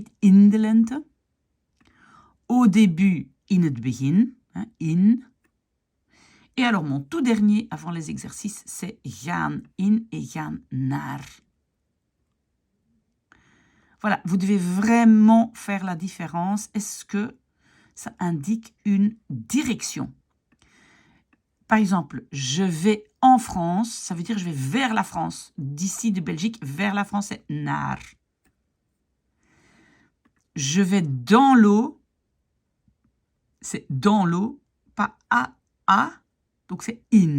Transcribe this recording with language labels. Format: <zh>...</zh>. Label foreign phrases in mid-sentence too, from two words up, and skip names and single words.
<nl>In de lente.</nl> <fr>Au début,</fr> <nl>in het begin. In.</nl> <fr>Et alors, mon tout dernier avant les exercices, c'est</fr> <nl>gaan in</nl> <fr>et</fr> <nl>gaan naar.</nl> <fr>Voilà, vous devez vraiment faire la différence. Est-ce que ça indique une direction? Par exemple, je vais en France, ça veut dire je vais vers la France. D'ici de Belgique, vers la France, c'est naar. Je vais dans l'eau, c'est dans l'eau, pas à, donc c'est in.</fr>